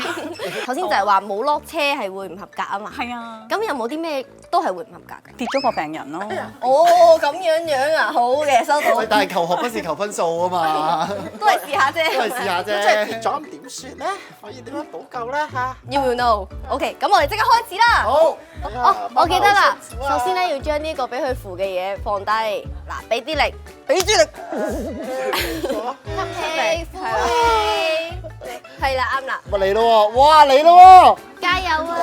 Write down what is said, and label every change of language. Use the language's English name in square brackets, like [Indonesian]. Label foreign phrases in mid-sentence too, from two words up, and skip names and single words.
[Cantonese] 頭先就係話冇落車係會唔合格啊嘛。係啊，咁有冇啲咩都係會唔合格㗎？跌咗個病人咯。哦，咁樣啊，好嘅，收到。但係求學不是求分數啊嘛，都係試下啫。都係試下即係啫。跌咗咁點算咧？可以點樣補救咧嚇？ [English] You will know。 [Cantonese] OK，咁我哋即刻開始啦。好，哦，我記得啦。首先咧要將呢個俾佢扶嘅嘢放低，嗱，俾啲力，俾啲力。吸氣，呼氣，係啦，啱啦，咪嚟咯喎！哇，嚟咯加油啊！